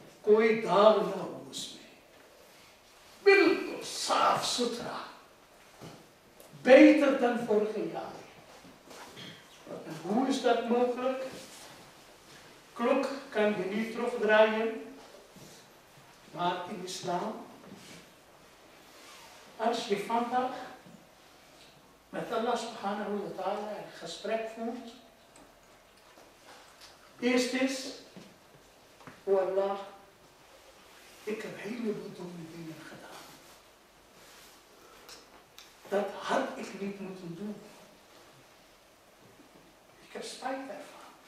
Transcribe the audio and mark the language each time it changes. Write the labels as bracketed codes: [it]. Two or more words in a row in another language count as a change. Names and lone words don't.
[hi] कोई दाग ना हो उसमें, बिल्कुल साफ सुथरा, [nl] beter dan vorige jaar. En hoe is dat mogelijk? Klok kan je niet terugdraaien, maar in islam, als je vandaag met Allah [ar] سبحانه وتعالى [nl] een gesprek voert, eerst is, o Allah, ik heb heleboel domme dingen gedaan. Dat had ik niet moeten doen. Ik heb spijt ervan.